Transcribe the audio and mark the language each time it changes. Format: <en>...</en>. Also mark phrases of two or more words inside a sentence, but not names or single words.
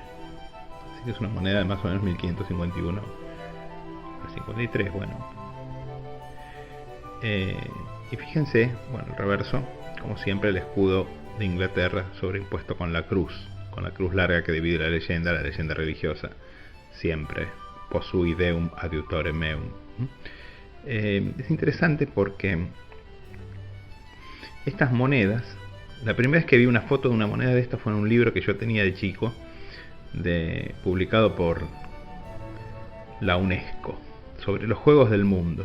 <es>Así que es una moneda de más o menos 1551 a 53, bueno. Y fíjense, bueno, el reverso, como siempre, el escudo de Inglaterra sobreimpuesto con la cruz larga que divide la leyenda religiosa, siempre</es> <la>posui deum adiutore meum.</la> <es>Es interesante porque estas monedas, la primera vez que vi una foto de una moneda de esta fue en un libro que yo tenía de chico, publicado por la UNESCO, sobre los juegos del mundo.</es>